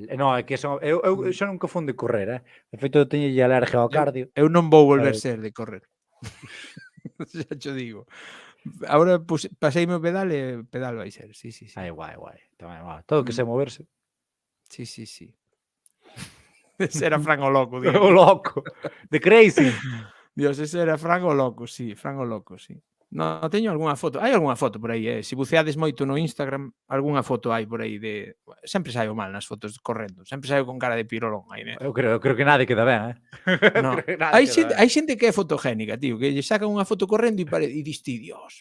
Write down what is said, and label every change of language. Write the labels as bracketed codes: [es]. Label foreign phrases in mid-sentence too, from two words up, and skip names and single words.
[gl] No, é que eu xa nunca fun de correr, De feito, eu teño alergia ao cardio. Eu non vou volver ser de correr. Xa cho digo. Agora paseime o pedal e pedal vai ser. Sí. Ai, guai. Todo que sei moverse. Sí. Ese era Fran o loco, digo. O loco. [en] The crazy. [gl] Dios, ese era Fran o loco, sí. No, teño algunha foto. Hai algunha foto por aí, Se buceades moito no Instagram, algunha foto hai por aí de... Sempre saio mal nas fotos correndo. Sempre saio con cara de pirolón aí, Eu creo que nada queda ben, No. Hai xente que é fotogénica, tío, que lle sacan unha foto correndo e dis ti, Dios,